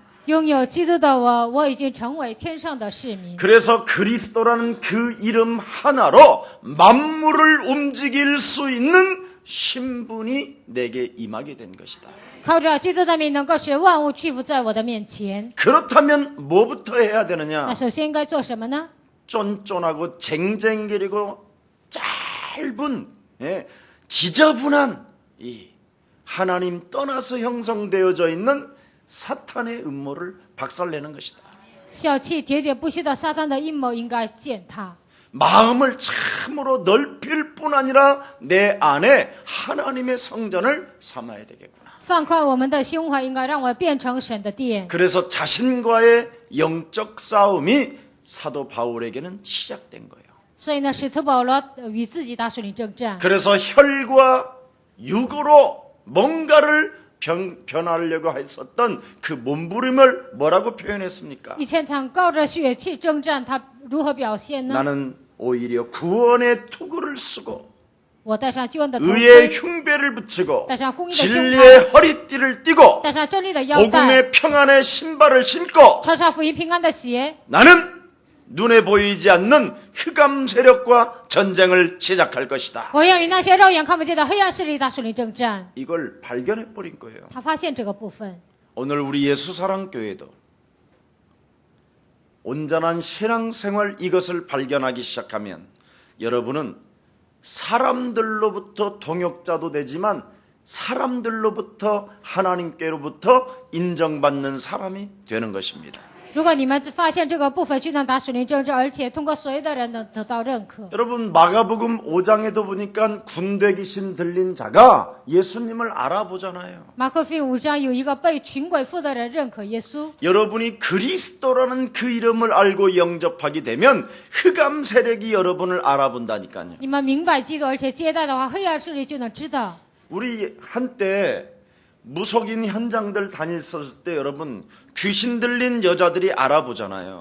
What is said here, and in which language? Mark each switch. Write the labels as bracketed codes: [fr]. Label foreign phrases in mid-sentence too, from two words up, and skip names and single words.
[zh] 拥有基督的我，我已经成为天上的市民。 [ko] 그래서 그리스도라는 그 이름 하나로 만물을 움직일 수 있는 신분이 내게 임하게 된 것이다. [zh] 靠着基督的名，能够使万物屈服在我的面前。 [ko] 그렇다면 뭐부터 해야 [zh] 那 [ko] 되느냐? [zh] 首先应该做什么呢？ [ko] 쫀쫀하고 쟁쟁거리고 짧은 지저분한 이 하나님 떠나서 형성되어져 있는 사탄의 음모를 박살내는 것이다. [zh] 小气喋喋不虚的撒旦的阴谋应该践踏。 [ko] 마음을 참으로 넓힐 뿐 아니라 내 안에 하나님의 성전을 삼아야 되겠구나. [zh] 放宽我们的胸怀，应该让我变成神的殿。 [ko] 그래서 자신과의 영적 싸움이 사도 바울에게는 시작된 거예요. [zh] 所以呢，使徒保罗与自己打属灵征战。 [ko] 그래서 혈과 육으로 뭔가를 변하려고 했었던 그 몸부림을 뭐라고 표현했습니까? [zh] 以前常靠着血气征战，他如何表现呢？ [ko] 나는 오히려 구원의 투구를 쓰고 [zh] 我戴上救恩的头 [ko] 의의 [zh] 盔， [ko] 흉배를 붙이고 [zh] 戴上公义的胸牌， [ko] 진리의 허리띠를 띠고 [zh] 戴上真理的腰带， [ko] 복음의 평안의 신발을 신고 [zh] 穿上福音平安的鞋。 [ko] 나는 눈에 보이지 않는 흑암 세력과 전쟁을 시작할 것이다. [zh] 我要与那些肉眼看不见的黑暗势力打属灵征战。 [ko] 이걸 발견해 버린 거예요. [zh] 他发现这个部分。 [ko] 오늘 우리 예수사랑교회도 온전한 신앙생활 이것을 발견하기 시작하면 여러분은 사람들로부터 동역자도 되지만 사람들로부터 하나님께로부터 인정받는 사람이 되는 것입니다. [zh] 如果你们发现这个部分，就能打属灵政治，而且通过所有的人能得到认可。 [ko] 여러분 마가복음 5장에도 보니까 군대 귀신 들린 자가 예수님을 알아보잖아요. [zh] 马可福音5章有一个被群鬼附的人认可耶稣。 [ko] 여러분이 그리스도라는 그 이름을 알고 영접하게 되면 흑암 세력이 여러분을 알아본다니까요. [zh] 你们明白基督，而且接待的话，黑暗势力就能知道。 [ko] 우리 한때 무속인 현장들 다녔을 때 여러분 귀신 들린 여자들이 알아보잖아요.